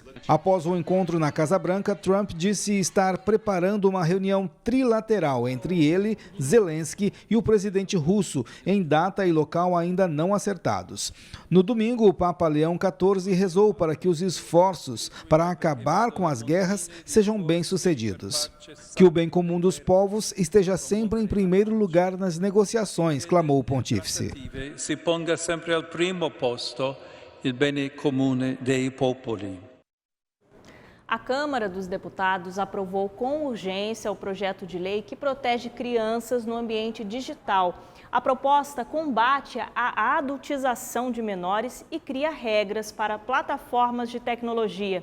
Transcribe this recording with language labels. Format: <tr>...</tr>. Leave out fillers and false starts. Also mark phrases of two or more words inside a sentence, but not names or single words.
<pt>Após o encontro na Casa Branca, Trump disse estar preparando uma reunião trilateral entre ele, Zelensky e o presidente russo, em data e local ainda não acertados. No domingo, o Papa Leão XIV rezou para que os esforços para acabar com as guerras sejam bem-sucedidos. Que o bem comum dos povos esteja sempre em primeiro lugar nas negociações, clamou o pontífice.</pt> <it>Se ponga sempre al primo posto il bene comune dei popoli.</it> <pt>A Câmara dos Deputados aprovou com urgência o projeto de lei que protege crianças no ambiente digital. A proposta combate a adultização de menores e cria regras para plataformas de tecnologia.</pt>